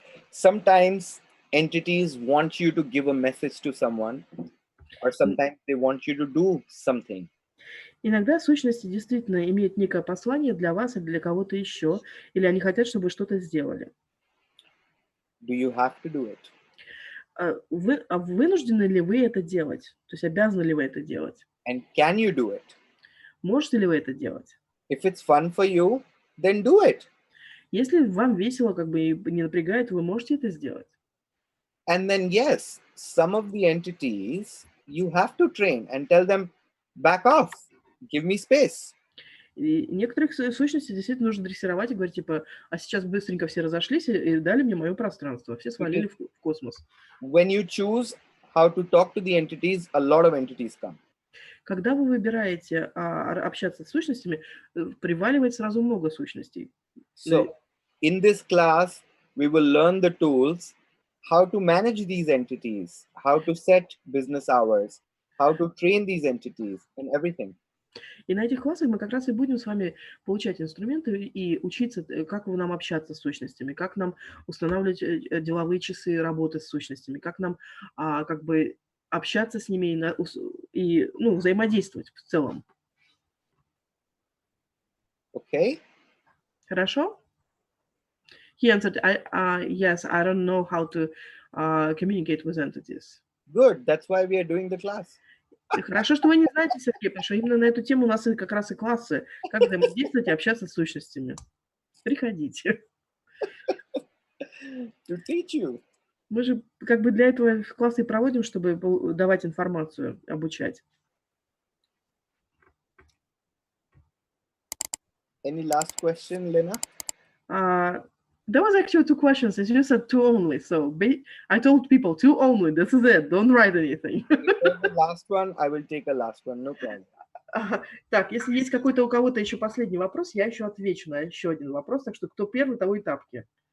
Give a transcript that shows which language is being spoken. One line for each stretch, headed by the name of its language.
English: Sometimes entities want you to give a message to someone, or sometimes they want you to do something.
Russian: Иногда сущности действительно имеют некое послание для вас или для кого-то еще, или они хотят, чтобы вы что-то сделали.
English: Do you have to do it?
Russian: Вынуждены ли вы это делать? То есть обязаны ли вы это делать?
English: And can you do it?
Russian: Можете ли вы это делать?
English: If it's fun for you, then do it.
Russian: Если вам весело, как бы и не напрягает, вы можете это сделать.
English: And then, yes, some of the entities you have to train and tell them, back off, give me space.
Russian: И некоторых сущностей действительно нужно дрессировать и говорить, типа, а сейчас быстренько все разошлись и дали мне мое пространство. Все свалили в космос.
English: When you choose how to talk to the entities, a lot of entities come.
Russian: Когда вы выбираете общаться с сущностями, приваливает сразу много сущностей.
English: So, in this class, we will learn the tools, how to manage these entities, how to set business hours, how to train these entities, and everything.
Russian: И на этих классах мы как раз и будем с вами получать инструменты и учиться, как нам общаться с сущностями, как нам устанавливать деловые часы работы с сущностями, как нам как бы общаться с ними и взаимодействовать в целом.
English: Okay?
Russian: Хорошо?
English: He answered, yes, I don't know how to communicate with entities. Good. That's why we are doing the class.
Russian: Хорошо, что вы не знаете, Сергей, потому что именно на эту тему у нас как раз и классы, как взаимодействовать и общаться с сущностями. Приходите.
English: To teach you.
Russian: Мы же как бы для этого классы и проводим, чтобы давать информацию, обучать.
English: Any last question, Lena? There was actually 2 questions. You said 2 only. So I told people 2 only. This is it. Don't write anything. The last one, I will take a last one. No problem.
Russian: Так, если есть какой-то у кого-то еще последний вопрос, я еще отвечу на еще один вопрос. Так что кто первый, того и тапки.